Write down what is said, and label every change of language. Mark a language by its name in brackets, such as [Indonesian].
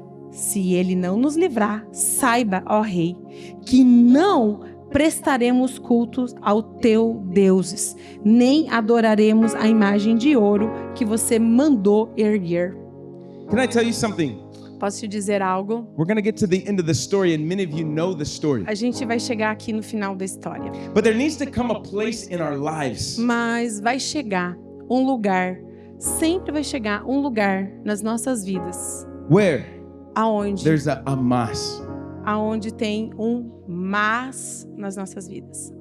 [Portuguese] Se ele não nos livrar, saiba, ó rei, que não prestaremos cultos ao teu deuses, nem adoraremos a imagem de ouro que você mandou erguer. [English] Can I tell you something? [Portuguese] Posso te dizer algo? [English] We're going to get to the end of the story and many of you know the story. [Portuguese] A gente vai chegar aqui no final da história. [English] But there needs to come a place in our lives [Portuguese] Mas vai chegar um lugar, sempre vai chegar um lugar nas nossas vidas, [English] where [Portuguese] aonde [English] there's a mas. [Portuguese] aonde tem um mas nas nossas vidas.